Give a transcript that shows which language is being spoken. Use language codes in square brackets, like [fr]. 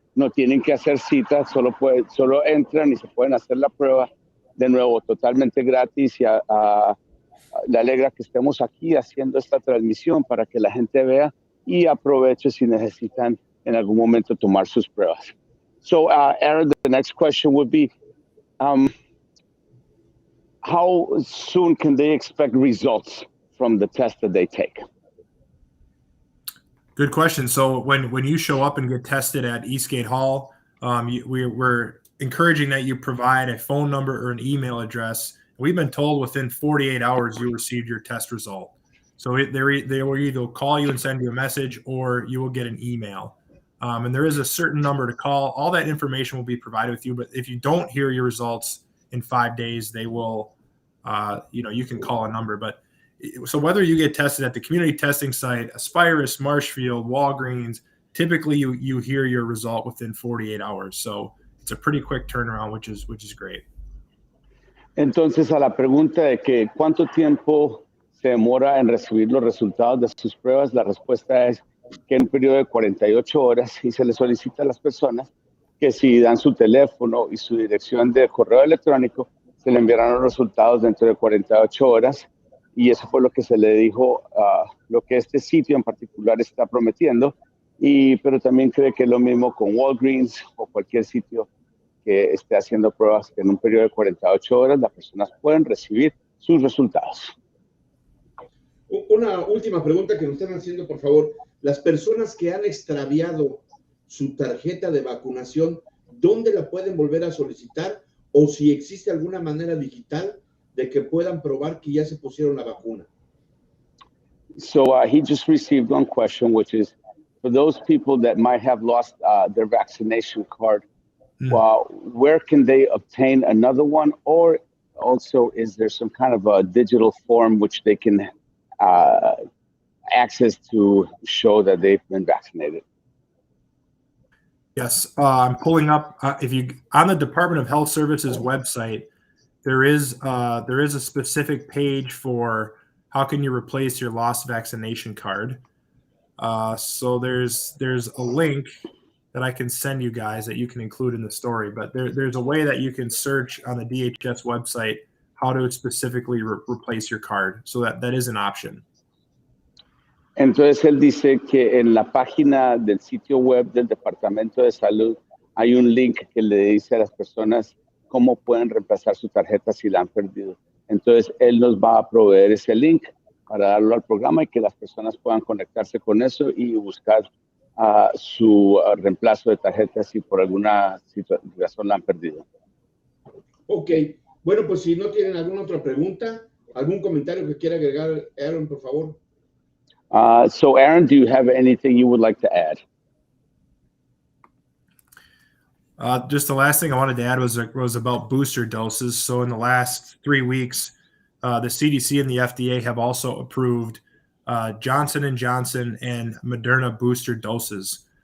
[es] No tienen que hacer citas, solo entran y se pueden hacer la prueba. De nuevo, totalmente gratis. Y le alegra que estemos aquí haciendo esta transmisión para que la gente vea y aproveche si necesitan en algún momento tomar sus pruebas. [en] So, Aaron, the next question would be, how soon can they expect results from the test that they take? Good question. So when you show up and get tested at Eastgate Hall, we're encouraging that you provide a phone number or an email address. We've been told within 48 hours you received your test result. So they will either call you and send you a message, or you will get an email. And there is a certain number to call. All that information will be provided with you. But if you don't hear your results in 5 days, they will, you can call a number. But so whether you get tested at the community testing site, Aspirus, Marshfield, Walgreens, typically you hear your result within 48 hours. So it's a pretty quick turnaround, which is great. [es] Entonces, a la pregunta de que cuánto tiempo se demora en recibir los resultados de sus pruebas, la respuesta es que en un periodo de 48 horas, y se le solicita a las personas que si dan su teléfono y su dirección de correo electrónico, se le enviarán los resultados dentro de 48 horas. Y eso fue lo que se le dijo, lo que este sitio en particular está prometiendo, pero también cree que es lo mismo con Walgreens o cualquier sitio que esté haciendo pruebas, que en un periodo de 48 horas las personas pueden recibir sus resultados. Una última pregunta que nos están haciendo, por favor. Las personas que han extraviado su tarjeta de vacunación, ¿dónde la pueden volver a solicitar? O si existe alguna manera digital de que puedan probar que ya se pusieron la vacuna. [en] So he just received one question, which is, for those people that might have lost their vaccination card, where can they obtain another one? Or also, is there some kind of a digital form which they can access to show that they've been vaccinated? Yes, I'm pulling up. If you on the Department of Health Services website, there is a specific page for how can you replace your lost vaccination card. So there's a link that I can send you guys that you can include in the story. But there's a way that you can search on the DHS website how to specifically replace your card. So that is an option. [es] Entonces él dice que en la página del sitio web del Departamento de Salud hay un link que le dice a las personas cómo pueden reemplazar su tarjeta si la han perdido. Entonces él nos va a proveer ese link para darlo al programa y que las personas puedan conectarse con eso y buscar su reemplazo de tarjeta si por alguna razón la han perdido. Ok, bueno, pues si no tienen alguna otra pregunta, algún comentario que quiera agregar, Aaron, por favor. [en] So Aaron, do you have anything you would like to add? Just the last thing I wanted to add was about booster doses. So in the last 3 weeks, the CDC and the FDA have also approved Johnson & Johnson and Moderna booster doses.